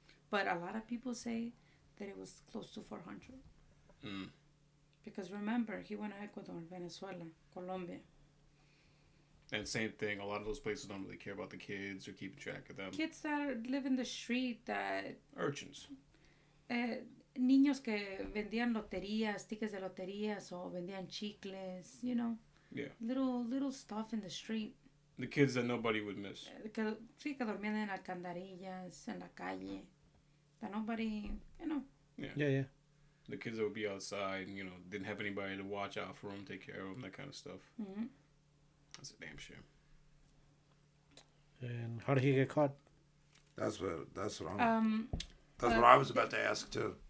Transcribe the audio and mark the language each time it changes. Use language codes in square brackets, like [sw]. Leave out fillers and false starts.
[en] But a lot of people say that it was close to 400. Mm. Because remember, he went to Ecuador, Venezuela, Colombia. And same thing, a lot of those places don't really care about the kids or keeping track of them. Kids that live in the street, that Urchins. [es] niños que vendían loterías, tickets de loterías, o vendían chicles, [en] you know. Yeah. Little stuff in the street. The kids that nobody would miss. [es] Sí, que dormían en alcantarillas, en la calle. [en] That nobody, you know. Yeah. The kids that would be outside and, didn't have anybody to watch out for them, take care of them, that kind of stuff. Mm-hmm. That's a damn shame. And how did he get caught? That's what I was about to ask too.